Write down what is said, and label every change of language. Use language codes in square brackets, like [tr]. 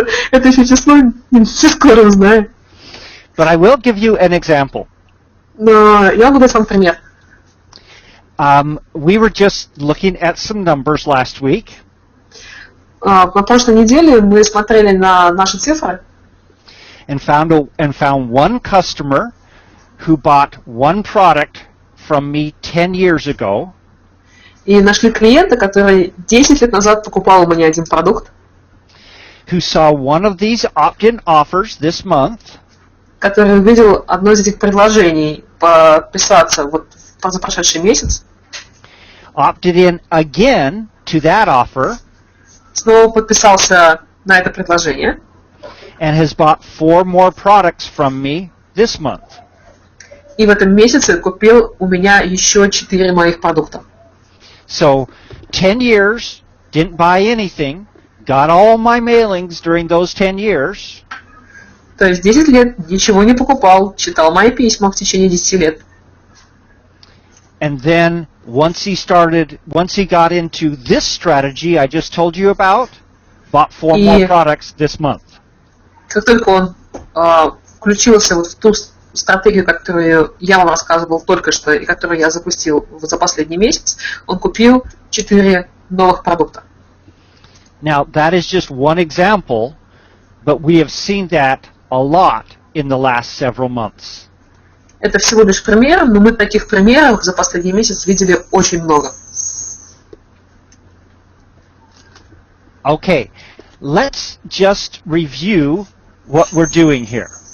[ru] Это еще число не скоро узнаю. [en] But I will give you an example. [ru] Но я могу дать вам пример. [en] We were just looking at some numbers last week. [ru] На прошлой неделе мы смотрели на наши цифры [en] And found one customer who bought one product from me 10 years ago. [ru] И нашли клиента, который 10 лет назад покупал у меня один продукт. [en] Who saw one of these opt-in offers this month. [ru] Который увидел одно из этих предложений подписаться вот за прошедший месяц. [en] Opted in again to that offer. [ru] Снова подписался на это предложение. [en] And has bought 4 more products from me this month. [ru] И в этом месяце купил у меня еще 4 моих продукта. [en] So, 10 years, didn't buy anything, got all my mailings during those 10 years. [ru] То есть 10 лет ничего не покупал, читал мои письма в течение 10 лет. [en] And then, once he got into this strategy I just told you about, bought 4 more products this month. [ru] Как только он включился вот в ту стратегию, которую я вам рассказывал только что и которую я запустил за последний месяц, он купил 4 новых продукта. [en] Now, that is just one example, but we have seen that a lot in the last several months. [ru] Это всего лишь пример, но мы таких примеров за последний месяц видели очень много. [en] Okay, let's just review what we're doing here.